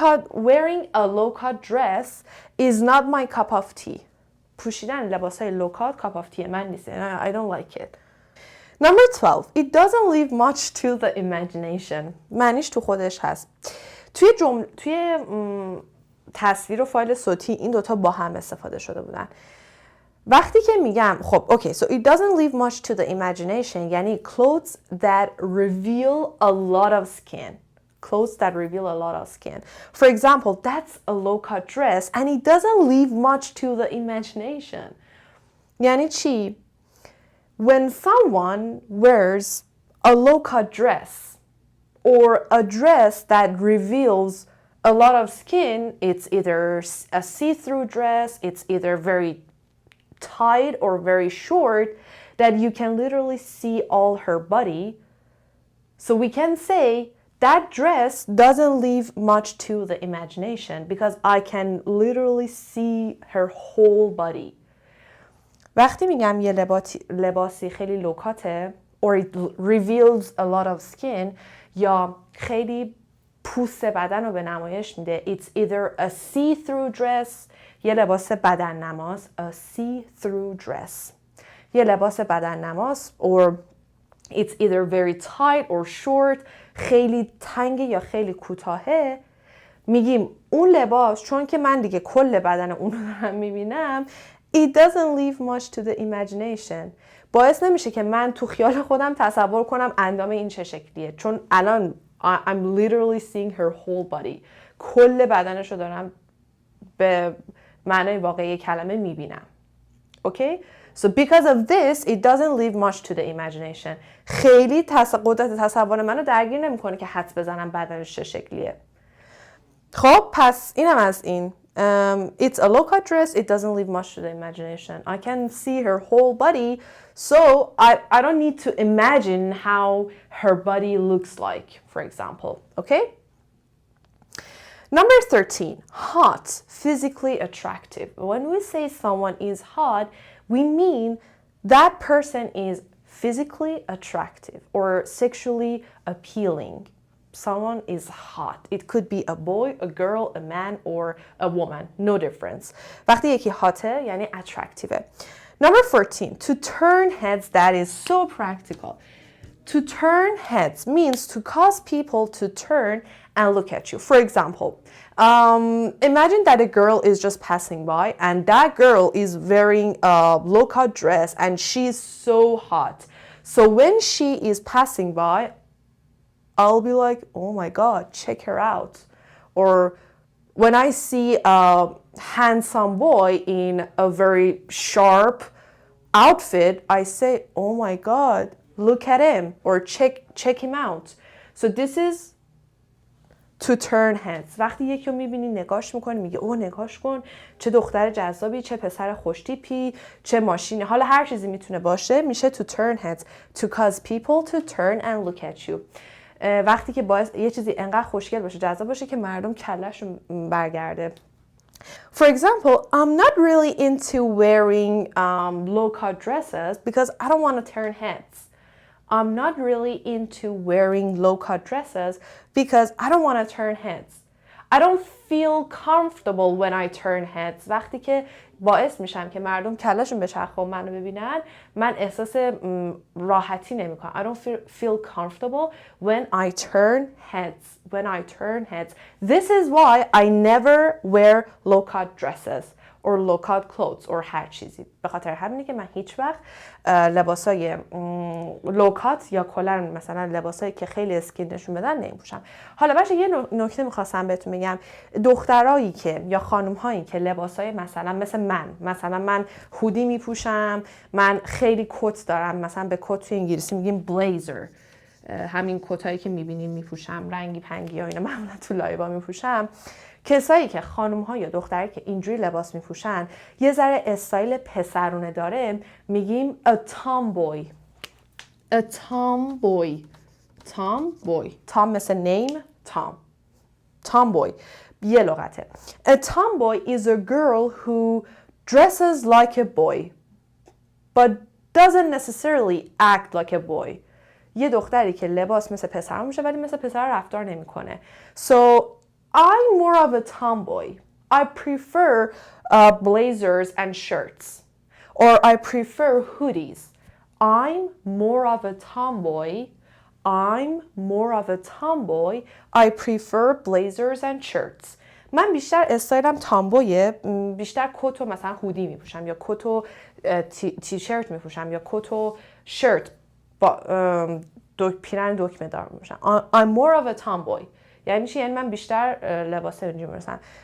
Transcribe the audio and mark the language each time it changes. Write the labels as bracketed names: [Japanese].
[English] Wearing a low cut dress is not my cup of tea. [Persian] پوشیدن لباسای [English] low cut cup of tea [Persian] من نیست. [English] I don't like it. Number 12. It doesn't leave much to the imagination. [Persian] معنیش تو خودش هست. توی تصویر و فایل صوتی این دوتا با هم استفاده شده بودن. وقتی که میگم خب okay, so it doesn't leave much to the imagination یعنی clothes that reveal a lot of skin. [English] Clothes that reveal a lot of skin. For example, that's a low cut dress and it doesn't leave much to the imagination. [Persian] یعنی چی؟ [English] When someone wears a low cut dress or a dress that reveals a lot of skin, it's either a see-through dress, it's either very tight or very short that you can literally see all her body. So we can say that dress doesn't leave much to the imagination because I can literally see her whole body. [Persian] وقتی میگم یه لباسی خیلی لوکاته [English] or it reveals a lot of skin [Persian] یا خیلی پوست بدن رو به نمایش میده. [English] It's either a see-through dress [Persian] یه لباس بدن نماست [English] a see-through dress [Persian] یه لباس بدن نماست [English] or it's either very tight or short [Persian] خیلی تنگه یا خیلی کوتاهه. میگیم اون لباس چون که من دیگه کل بدن اون رو دارم میبینم [English] it doesn't leave much to the imagination [Persian] باعث نمیشه که من تو خیال خودم تصور کنم اندام این چه شکلیه چون الان [English] I'm literally seeing her whole body [Persian] کل بدنش رو دارم به معنای واقعی کلمه میبینم. [English] Okay? So because of this, it doesn't leave much to the imagination. [Persian] خیلی قدرت تصور منو درگیر نمیکنه که حدس بزنم بدنش چه شکلیه. خب پس اینم از این. [English] It's a low-cut dress. It doesn't leave much to the imagination. I can see her whole body, so I don't need to imagine how her body looks like, for example. Okay? Number 13, hot, physically attractive. When we say someone is hot, we mean that person is physically attractive or sexually appealing. Someone is hot. It could be a boy, a girl, a man, or a woman. No difference. [Persian] وقتی یکی هاته یعنی attractive. [English] Number 14, to turn heads. That is so practical. To turn heads means to cause people to turn and look at you. For example, imagine that a girl is just passing by and that girl is wearing a low-cut dress and she's so hot. So when she is passing by, I'll be like, oh my God, check her out. Or when I see a handsome boy in a very sharp outfit, I say, oh my God, look at him or check him out. So this is to turn heads. [Persian] وقتی یکی رو میبینی نگاش میکنی میگه اوه نگاش کن چه دختر جذابی چه پسر خوشتیپی چه ماشینی حالا هر چیزی میتونه باشه میشه [English] to turn heads to cause people to turn and look at you. [Persian] وقتی که باعث یه چیزی انقدر خوشگل باشه جذاب باشه که مردم کلهشون برگرده. [English] For example, I'm not really into wearing low-cut dresses because I don't want to turn heads. I'm not really into wearing low-cut dresses because I don't want to turn heads. I don't feel comfortable when I turn heads. [Persian] وقتی که باعث میشم که مردم کلشون به چرخ و منو ببینن من احساس راحتی نمیکنم. [English] I don't feel comfortable when I turn heads. When I turn heads. This is why I never wear low-cut dresses or low-cut clothes or [Persian] هر چیزی. به خاطر همینه که من هیچ وقت لباسای لو-کات یا کلا مثلا لباسایی که خیلی اسکین نشون بدن نمیپوشم. حالا بچه یه نکته میخواستم بهتون بگم دخترایی که یا خانم‌هایی که لباسای مثل من هودی میپوشم من خیلی کت دارم مثلا به کت تو انگلیسی میگیم بلیزر همین کتایی که میبینین میپوشم رنگی پنگی ها اینا معمولا تو لایبا میپوشم کسایی که خانم‌ها یا دخترایی که اینجوری لباس میپوشن یه ذره استایل پسرونه داره میگیم a tomboy. [English] A tomboy. Tomboy. Tom مثل name Tom. [Persian] Tomboy. یه لغته. [English] A tomboy is a girl who dresses like a boy but doesn't necessarily act like a boy. [Persian] یه دختری که لباس مثل پسر میشه ولی مثل پسر رفتار نمیکنه. [English] So I'm more of a tomboy. I prefer blazers and shirts. Or I prefer hoodies. I'm more of a tomboy. I'm more of a tomboy. I prefer blazers and shirts. [Persian] من بیشتر استایلم تامبویه بیشتر کت و مثلا هودی میپوشم یا کت و تیشرت میپوشم یا کت و شرت با پیرن دکمه دار میپوشم. [English] I'm more of a tomboy. [Persian] یعنی چی؟ یعنی من بیشتر لباس اینجوری می‌پوشم.